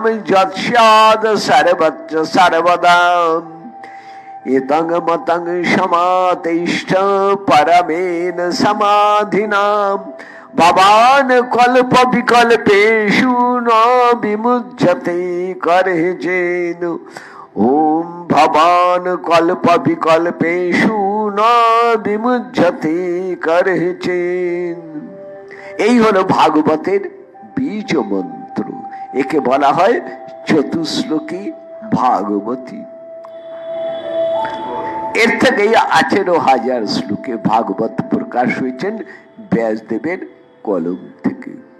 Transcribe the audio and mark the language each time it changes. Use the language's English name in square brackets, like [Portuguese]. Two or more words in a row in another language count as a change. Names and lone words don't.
[Sanskrit] यत्स्याद् सर्वत्र सर्वदा एतं मतं समातिष्ठ परमेन समाधिना भवान् कल्प विकल्पेषु न विमुच्यते करहिचेन ओम भवान् कल्प विकल्पेषु न विमुच्यते करहिचेन। [Bangla] এই হলো ভাগবতের বীজ মন্ত্র। একে বলা হয় চতুশ্লোকী ভাগবতী। এর থেকে 18,000 শ্লোকে ভাগবত প্রকাশ হয়েছেন ব্যাসদেবের কলম থেকে।